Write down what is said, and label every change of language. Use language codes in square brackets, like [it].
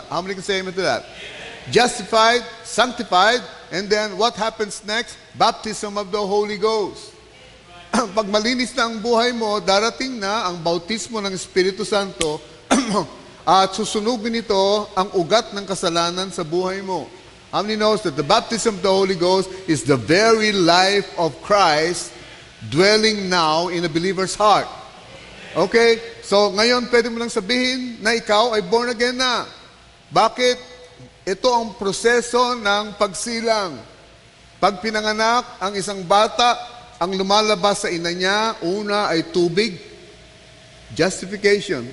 [en] How many can say amen to that? Justified, sanctified, and then what happens next? Baptism of the Holy Ghost. [tl] Pag malinis na ang buhay mo, darating na ang bautismo ng Espiritu Santo at susunugin ito ang ugat ng kasalanan sa buhay mo. [en] How many knows that the baptism of the Holy Ghost is the very life of Christ dwelling now in a believer's heart? Okay? [tl] So, ngayon pwede mo lang sabihin na ikaw ay born again na. Bakit? Ito ang proseso ng pagsilang. Pag pinanganak ang isang bata, ang lumalabas sa ina niya, una ay tubig, justification.